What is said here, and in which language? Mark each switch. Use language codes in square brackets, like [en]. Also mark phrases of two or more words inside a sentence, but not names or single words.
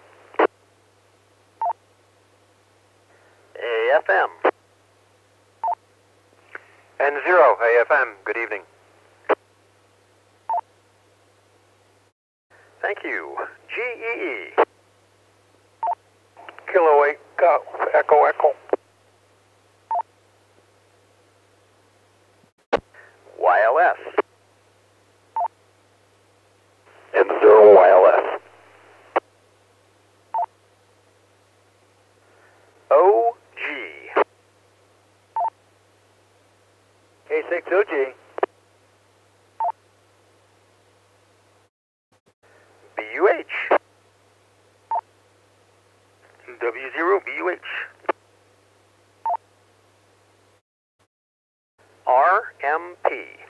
[en] AFM. N0 AFM, good evening. Thank you. GEE. Kilo 8 Golf Echo Echo. YLS. N0 YLS. OG. K6 OG. BUH. W0 BUH. RMP.